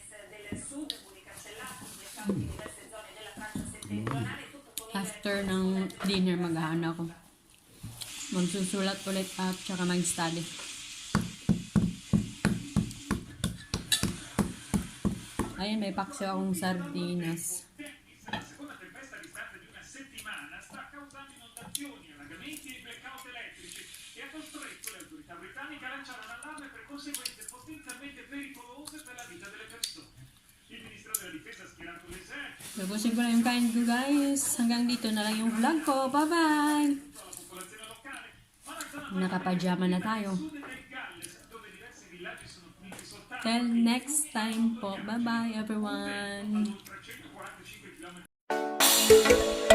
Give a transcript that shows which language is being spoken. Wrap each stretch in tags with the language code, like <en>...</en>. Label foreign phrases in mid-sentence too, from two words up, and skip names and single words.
<tl>After ng dinner, maghahana ako. Magsusulat ulit at saka mag-study. Ayun, may paksiw akong sardinas.</tl> <it>La seconda tempesta a distanza di una settimana sta causando inondazioni, allagamenti e blackout elettrici e ha costretto le autorità britanniche a lanciare un allarme per conseguenze potenzialmente pericolose per la vita delle persone. Il Ministero della Difesa ha schierato l'esercito.</it> <tl>Tapusin ko na yung kain ko, guys. Hanggang dito na lang yung vlog ko.</tl> <en>Bye-bye!</en> <it>alla popolazione locale, ma la zona</it> <tl>Nakapajama na tayo.</tl> <it>sud del Galles, dove diversi villaggi sono finiti soltanto</it> <en>Till next time po. Bye-bye, everyone!</en> <it>oltre 145 km.</it>